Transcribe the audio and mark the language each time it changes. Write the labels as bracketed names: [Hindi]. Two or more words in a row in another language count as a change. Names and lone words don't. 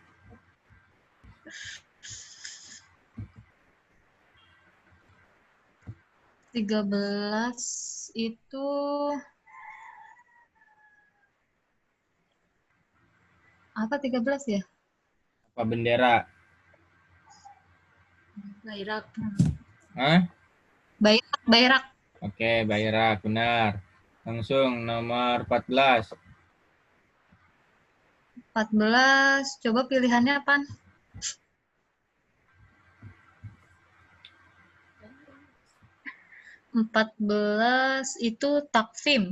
[Indonesian] Tiga belas itu apa 13 ya? Apa bendera? Bayrak. Hah? Bayrak. Oke, Bayrak, benar. Langsung nomor 14. 14. Coba pilihannya apa? Empat belas itu takvim.